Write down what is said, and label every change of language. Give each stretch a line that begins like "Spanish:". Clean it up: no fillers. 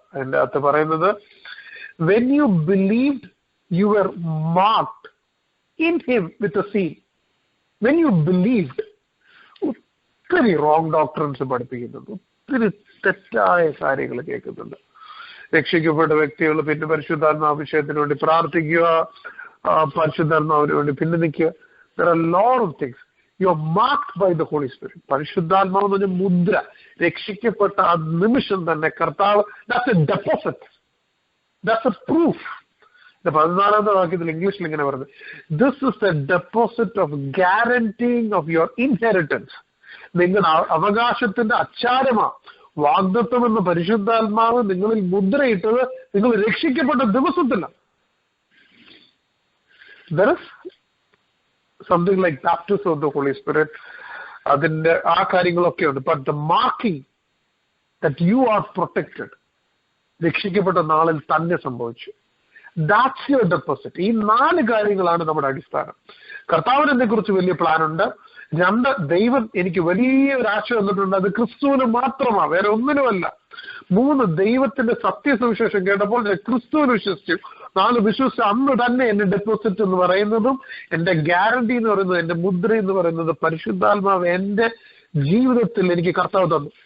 Malayalam: അതിന്റെ അകത്ത് പറയുന്നത്,
English: when you believed, you were marked in him with a seal. When you believed,
Malayalam: ഒത്തിരി wrong doctrines പഠിപ്പിക്കുന്നുണ്ട്, ഒത്തിരി തെറ്റായ കാര്യങ്ങൾ കേൾക്കുന്നുണ്ട്. രക്ഷിക്കപ്പെട്ട വ്യക്തികൾ പിന്നെ പരിശുദ്ധാത്മാഭിഷേകത്തിന് വേണ്ടി പ്രാർത്ഥിക്കുക, പരിശുദ്ധാത്മാവിന് വേണ്ടി പിന്നെ നിൽക്കുക.
English: There are a lot of things. You are marked by the Holy Spirit.
Malayalam: പരിശുദ്ധാത്മാവ് എന്ന് പറഞ്ഞ മുദ്ര, രക്ഷിക്കപ്പെട്ട ആ നിമിഷം തന്നെ കർത്താവ്,
English: that's a deposit, that's a proof.
Malayalam: 14-ാമത്തെ വാക്യത്തിൽ ഇംഗ്ലീഷിൽ ഇങ്ങനെ പറയുന്നത്,
English: this is the deposit of guaranteeing of your inheritance.
Malayalam: നിങ്ങളുടെ അവകാശത്തിന്റെ അച്ചാരമാ വാഗ്ദത്തം എന്ന പരിശുദ്ധാത്മാവ് നിങ്ങളിൽ മുദ്രയിട്ടത് നിങ്ങൾ രക്ഷിക്കപ്പെട്ട ദിവസത്തിലാണ്.
English: There is something like baptism of the Holy Spirit.
Malayalam: അതിന്റെ ആ കാര്യങ്ങളൊക്കെ ഉണ്ട്.
English: But the marking that you are protected,
Malayalam: രക്ഷിക്കപ്പെട്ട നാളിൽ തന്നെ സംഭവിച്ചു.
English: That's your deposit.
Malayalam: ഈ 4 കാര്യങ്ങളാണ് നമ്മുടെ അടിസ്ഥാനം. കർത്താവിന് എന്നെ കുറിച്ച് വലിയ പ്ലാൻ ഉണ്ട്. 2, ദൈവം എനിക്ക് വലിയൊരു ആശ തന്നിട്ടുണ്ട്, അത് ക്രിസ്തുവിന് മാത്രമാണ്, വേറെ ഒന്നിനുമല്ല. 3, ദൈവത്തിന്റെ സത്യസുവിശേഷം കേട്ടപ്പോൾ ഞാൻ ക്രിസ്തുവിന് വിശ്വസിച്ചു. 4, വിശ്വസിച്ച അന്ന് തന്നെ എന്റെ ഡെപ്പോസിറ്റ് എന്ന് പറയുന്നതും എന്റെ ഗ്യാരണ്ടി എന്ന് പറയുന്നത്, എന്റെ മുദ്ര എന്ന് പറയുന്നത് പരിശുദ്ധാത്മാവ് എന്റെ ജീവിതത്തിൽ എനിക്ക് കർത്താവ് തന്നു.